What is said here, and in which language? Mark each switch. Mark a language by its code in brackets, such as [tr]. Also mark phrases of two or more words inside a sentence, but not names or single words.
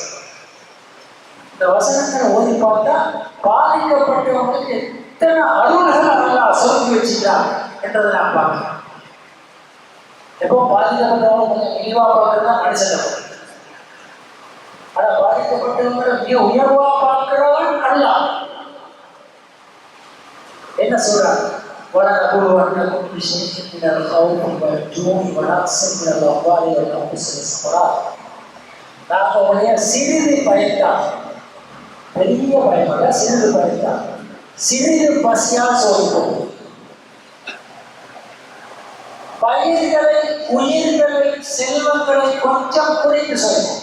[ta] இந்த வசனங்களை ஓதி பார்த்தா பாதிக்கப்பட்டவங்களுக்கு எத்தனை அருள்கள் அதெல்லாம் சொல்லி வச்சுட்டாங்க என்றதை நான் பார்க்கிறேன். எப்போ பாதிக்கப்பட்டவங்க கொஞ்சம் இழிவா பார்க்கறது தான் மனுஷன். ஆனா பாதிக்கப்பட்டவங்க மிக உயர்வா பார்க்கிறவன் அல்ல. என்ன சொல்றாங்க? [ar] وَلَنَبْلُوَنَّكُمْ بِشَيْءٍ مِنَ الْخَوْفِ وَالْجُوعِ وَنَقْصٍ مِنَ الْأَمْوَالِ وَالْأَنْفُسِ وَالثَّمَرَاتِ. [ta] நாங்கள் உடைய சிறிது பயத்தான், பெரிய பயமல்ல, சிறிது பயத்தான், சிறிது பசியா சோதிப்போம். பயிர்களை, உயிர்களை, செல்வங்களை கொஞ்சம் குறைத்து சொல்லுவோம்.